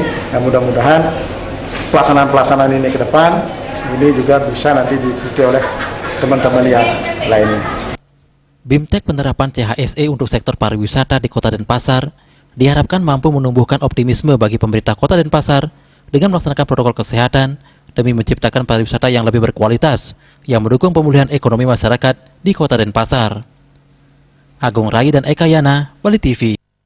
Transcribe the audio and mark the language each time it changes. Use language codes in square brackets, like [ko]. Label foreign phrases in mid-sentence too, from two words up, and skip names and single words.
[id] Dan mudah-mudahan pelaksanaan ini ke depan ini juga bisa nanti diikuti oleh teman-teman yang lainnya. BIMTEK penerapan CHSE untuk sektor pariwisata di Kota Denpasar diharapkan mampu menumbuhkan optimisme bagi pemerintah Kota Denpasar dengan melaksanakan protokol kesehatan demi menciptakan pariwisata yang lebih berkualitas yang mendukung pemulihan ekonomi masyarakat di Kota Denpasar. Agung Rai dan Eka Yana, Bali TV.